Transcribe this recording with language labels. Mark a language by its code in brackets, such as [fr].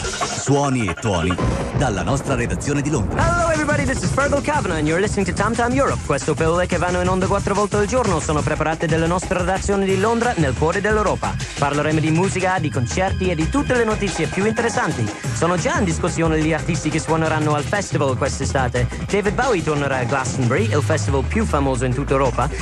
[it] Suoni e tuoni dalla nostra redazione di Londra. [en] Hello everybody, this is Fergal Kavanagh and you're listening to Tam Tam Europe. [it] Queste pillole che vanno in onda quattro volte al giorno sono preparate dalla nostra redazione di Londra nel cuore dell'Europa. Parleremo di musica, di concerti e di tutte le notizie più interessanti. Sono già in discussione gli artisti che suoneranno al festival quest'estate. David Bowie tornerà a Glastonbury, il festival più famoso in tutta Europa.